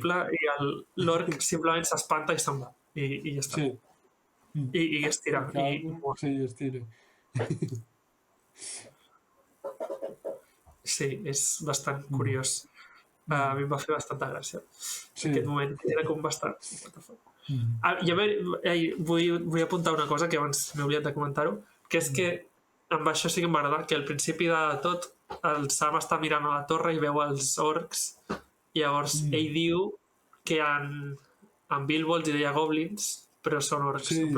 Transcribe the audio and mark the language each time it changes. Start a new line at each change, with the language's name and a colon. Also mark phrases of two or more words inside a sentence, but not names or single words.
Catalan: temible, i l'orc simplement s'espanta i se'n va. I ja està. sí. Mm. I es tira, I i calma, mor. sí, estira. Sí, és bastant Mm. curiós. A mi em va fer bastanta gràcia. Aquest Sí. moment era com bastant...
English: What the fuck? Mm.
Catalan: Vull apuntar una cosa que abans m'he oblidat de comentar-ho, que és que amb això sí que m'agrada, que al principi de tot el Sam està mirant a la torre i veu els orcs i llavors Mm. ell diu que en Bilbo els hi deia goblins, però són orcs, en